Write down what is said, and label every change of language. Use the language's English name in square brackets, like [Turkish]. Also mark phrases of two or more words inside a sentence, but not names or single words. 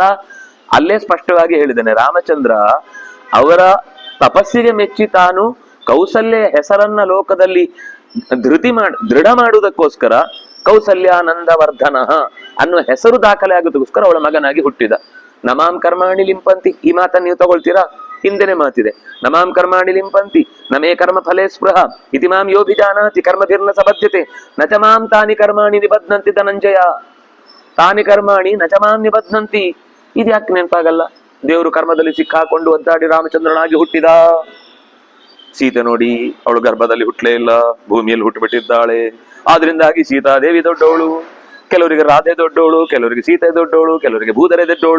[Kannada] ಅಲ್ಲೇ ಸ್ಪಷ್ಟವಾಗಿ ಹೇಳಿದ್ದಾನೆ, ರಾಮಚಂದ್ರ ಅವರ ತಪಸ್ಸಿಗೆ ಮೆಚ್ಚಿ ತಾನು ಕೌಸಲ್ಯ ಹೆಸರನ್ನ ಲೋಕದಲ್ಲಿ ದೃಢ ಮಾಡುವುದಕ್ಕೋಸ್ಕರ ಕೌಸಲ್ಯಾನಂದವರ್ಧನ ಅನ್ನುವ ಹೆಸರು ದಾಖಲೆ ಆಗೋದಕ್ಕೋಸ್ಕರ ಅವಳ ಮಗನಾಗಿ ಹುಟ್ಟಿದ. [Sanskrit] ನಮಾಂ ಕರ್ಮಾಣಿ ಲಿಂಪಂತಿ, [Kannada] ಈ ಮಾತನ್ನು ನೀವು ತಗೊಳ್ತೀರಾ? ಹಿಂದೆನೆ ಮಾತಿದೆ, [Sanskrit] ನಮಾಂ ಕರ್ಮಾಣಿ ಲಿಂಪಂತಿ ನಮೇ ಕರ್ಮ ಫಲೇ ಸ್ಪೃಹ ಇತಿ ಮಾಂ ಯೋಭಿಜಾನಾತಿ ಕರ್ಮಭಿರ್ನ ಸಬದ್ಧತೆ ನಚ ಮಾಂ ತಾನಿ ಕರ್ಮಾಣಿ ನಿಬಧ್ನಂತಿ ಧನಂಜಯ. ತಾನಿ ಕರ್ಮಾಣಿ ನಚ ಮಾಂ ನಿಬಧ್ನಂತಿ, [Kannada] ಇದು ಯಾಕೆ ನೆನಪಾಗಲ್ಲ? ದೇವರು ಕರ್ಮದಲ್ಲಿ ಸಿಕ್ಕಾಕೊಂಡು ಒದ್ದಾಡಿ ರಾಮಚಂದ್ರನಾಗಿ ಹುಟ್ಟಿದ. ಸೀತೆ ನೋಡಿ, ಅವಳು ಗರ್ಭದಲ್ಲಿ ಹುಟ್ಟಲೇ ಇಲ್ಲ, ಭೂಮಿಯಲ್ಲಿ ಹುಟ್ಟುಬಿಟ್ಟಿದ್ದಾಳೆ. ಆದ್ರಿಂದಾಗಿ ಸೀತಾದೇವಿ ದೊಡ್ಡವಳು, ಕೆಲವರಿಗೆ ರಾಧೆ ದೊಡ್ಡವಳು, ಕೆಲವರಿಗೆ ಸೀತೆ ದೊಡ್ಡವಳು, ಕೆಲವರಿಗೆ ಭೂಧರೆ ದೊಡ್ಡವಳು.